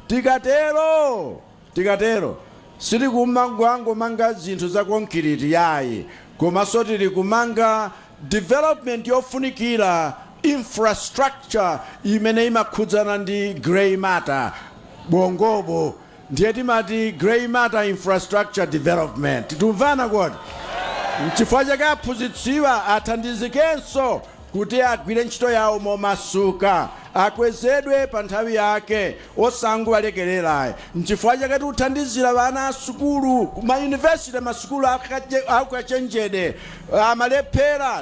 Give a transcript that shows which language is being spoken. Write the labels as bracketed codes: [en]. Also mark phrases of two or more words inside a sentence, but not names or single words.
[ny] Tikatero sili kumanga zinthu za konkiriti yayi, komanso tili kumanga development yofunikira, infrastructure imene imakhudzana ndi [en] grey matter [ny] bongobo. Ndiye timati [en] grey matter infrastructure development. [ny] Tumvana kodi? Chifukwa chake aphunzitsiwa athandizikenso kuti agwire ntchito yawo momasuka, akwezedwe pa nthawi yake, osangowalekerera. Chifukwa chake tikuthandizira vana asukulu kumayunivesiti, masukulu akachenjede amalephera.